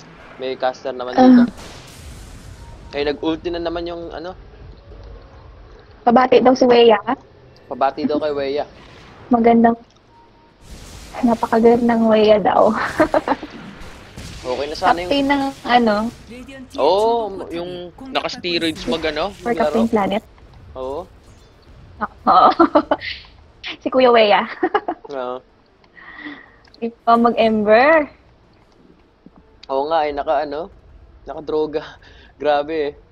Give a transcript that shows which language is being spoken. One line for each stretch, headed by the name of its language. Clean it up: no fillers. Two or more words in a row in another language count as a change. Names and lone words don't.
Filipino: May caster naman dito. Ay, nag-ulti na naman yung Pabati daw si Weya. pabati daw kay Weya. Magandang, napakagandang Weya daw. Okay na sana yung... Captain ng
Korean: 레디언트의
Filipino: Oo,
Korean: 중부 포탑이
Filipino: yung
Korean: 공격받고
English: naka-steroids
Korean: 있습니다.
Filipino: for maglaro.
English: Captain Planet.
Filipino: Oo. Oo. Si Kuya Weya. Oo. Ikaw mag-Ember. Oo nga eh, naka-droga. Grabe eh.